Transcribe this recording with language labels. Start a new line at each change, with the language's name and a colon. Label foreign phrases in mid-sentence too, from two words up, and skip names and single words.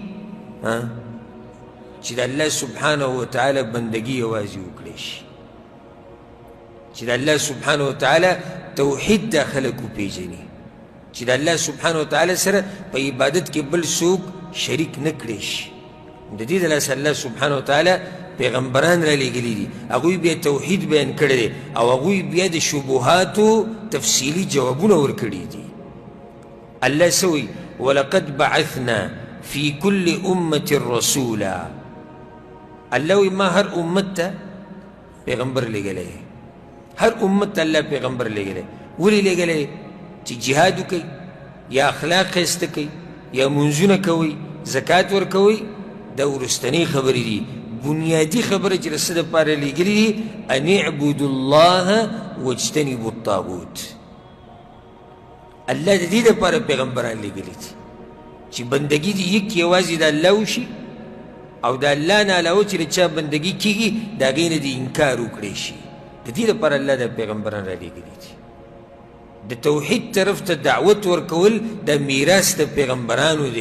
Pashto: چې د الله
Arabic: سبحانه وتعالی
Pashto: بندګي یوازې وکړی شي، چې د الله
Arabic: سبحانه وتعالی
Pashto: توحید دا خلک وپېژني، چې د الله
Arabic: سبحانه وتعالی
Pashto: سره په عبادت کې بل څوک شریک نه کړی شي. د دې د لاسه الله
Arabic: سبحانه وتعالی
Pashto: پیغمبران را لیږلي دي، هغوی بیا توحید بیان کړی دی او هغوی بیا د شبهاتو تفصیلي جوابونه ورکړي دي. الله څه وایي؟
Arabic: ولقد بعثنا في كل امة رسولا.
Pashto: الله وایي ما هر امت ته پیغمبر لیږلی، هر امت ته الله پیغمبر لیږلی. ولې لیږلی؟ چې جهاد وکوي، یا اخلاق ښایسته کوي، یا منځونه کوي، زکات ورکوي. دا وروستنۍ خبرې دي، بنیادي خبره چې د څه دپاره لیږلي دي،
Arabic: ان اعبدوا الله واجتنبوا الطاغوت.
Pashto: الله د دې دپاره پیغمبران لیږلي دي چې بندګي دي یک یوازې د الله وشي، او د الله نه علاوه چې د چا بندګي کېږي د هغې نه د انکار وکړی شي. د دې دپاره الله د پیغمبران را لیږلي دي. د توحید طرف ته دعوت ورکول د میراث د پیغمبرانو دی.